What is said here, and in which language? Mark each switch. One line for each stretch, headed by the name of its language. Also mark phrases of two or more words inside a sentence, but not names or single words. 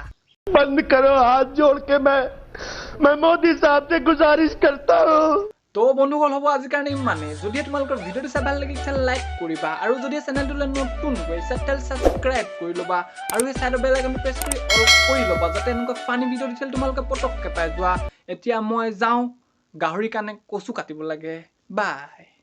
Hindi: बंद करो हाथ जोड़ के मैं मोदी साहब से गुजारिश करता हूँ
Assamese: তো বন্ধুসকল হ'ব আজিৰ কাৰণে ইমানে যদি তোমালোকৰ ভিডিওটো চাই ভাল লাগিছে লাইক কৰিবা আৰু যদি চেনেলটোলৈ নতুন গৈছা তেল সাবস্ক্ৰাইব কৰি ল'বা আৰু এই সাইডৰ
English: bell iconটো
Assamese: প্ৰেছ কৰি অল কৰি ল'বা যাতে এনেকুৱা
English: funny video
Assamese: দিছিল তোমালোকে পটককে পাই যোৱা এতিয়া মই যাওঁ গাহৰি কানে কচু কাটিব লাগে বাই